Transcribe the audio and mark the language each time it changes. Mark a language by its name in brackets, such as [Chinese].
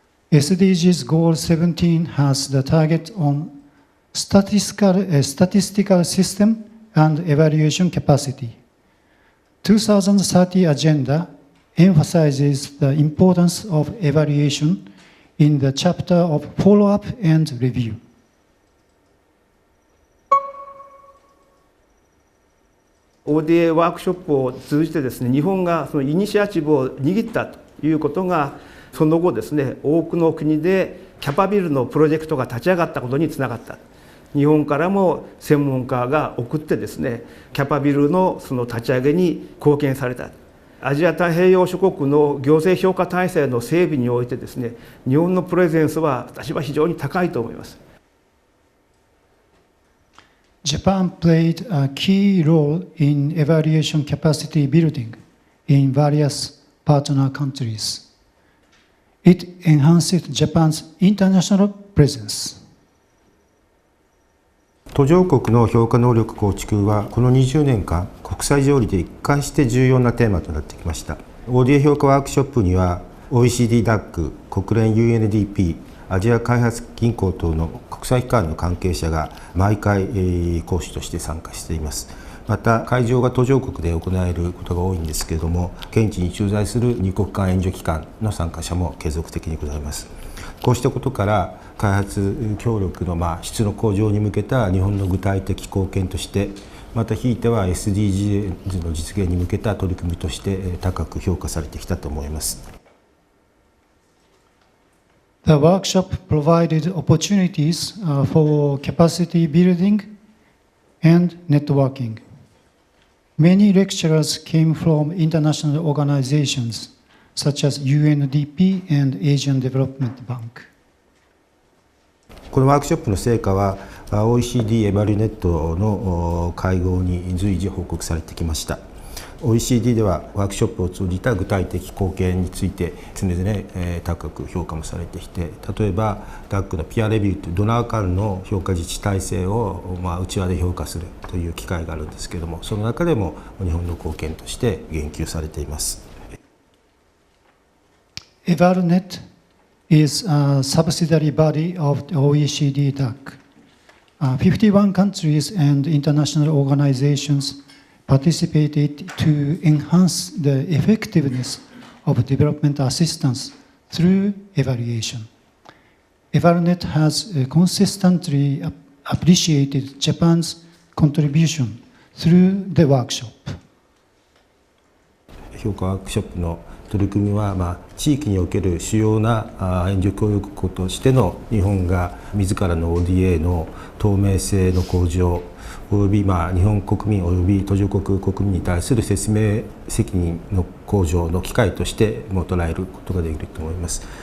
[English] SDGs Goal 17 has the target on statistical system and evaluation capacity. 2030 agenda emphasizes the importance of evaluation in the chapter of follow-up and review. [Japanese] ODA ワークショップを通じてですね、日本がそのイニシアチブを握ったということがその後ですね、多くの国でキャパビルのプロジェクトが立ち上がったことにつながった。日本からも専門家が送ってですね、キャパビルのその立ち上げに貢献された。アジア太平洋諸国の行政評価体制の整備においてですね、日本のプレゼンスは私は非常に高いと思います。 [English] Japan played a key role in evaluation capacity building in various partner countries. It enhanced Japan's international presence. [Japanese] 途上国の評価能力構築はこの20年間国際条理で一貫して重要なテーマとなってきました。 ODA 評価ワークショップには OECD ダック、国連 UNDP、アジア開発銀行等の国際機関の関係者が毎回講師として参加しています。また会場が途上国で行われることが多いんですけれども、現地に駐在する2国間援助機関の参加者も継続的にございます。こうしたことから開発協力の質の向上に向けた日本の具体的貢献として、またひいては SDGs の実現に向けた取り組みとして高く評価されてきたと思います。 [English] The workshop provided opportunities for capacity building and networking. Many lecturers came from international organizations such as UNDP and Asian Development Bank. [Japanese] このワークショップの成果は OECD エバリュネットの会合に随時報告されてきました。 OECD ではワークショップを通じた具体的貢献について常々高く評価もされてきて、例えば DAC のピアレビューというドナー間の評価自治体制を内輪で評価するという機会があるんですけれども、その中でも日本の貢献として言及されています。 [English] EvalNet is a subsidiary body of the OECD DAC. 51 countries and international organizations participated to enhance the effectiveness of development assistance through evaluation. EvalNet has consistently appreciated Japan's contribution through the workshop. [Japanese] 評価ワークショップの取り組みは、地域における主要な援助協力国としての日本が自らの ODA の透明性の向上および日本国民および途上国国民に対する説明責任の向上の機会としても捉えることができると思います。